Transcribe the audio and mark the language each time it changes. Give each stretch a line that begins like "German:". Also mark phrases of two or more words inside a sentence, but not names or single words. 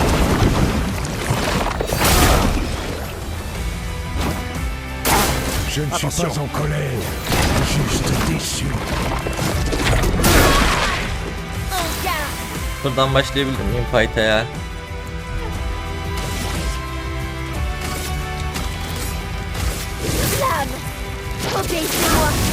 French: Je ne suis pas en colère, juste déçu.
Turkish: Buradan başlayabildim miyim fight'a ya?
French: Flamme, obéissez-moi.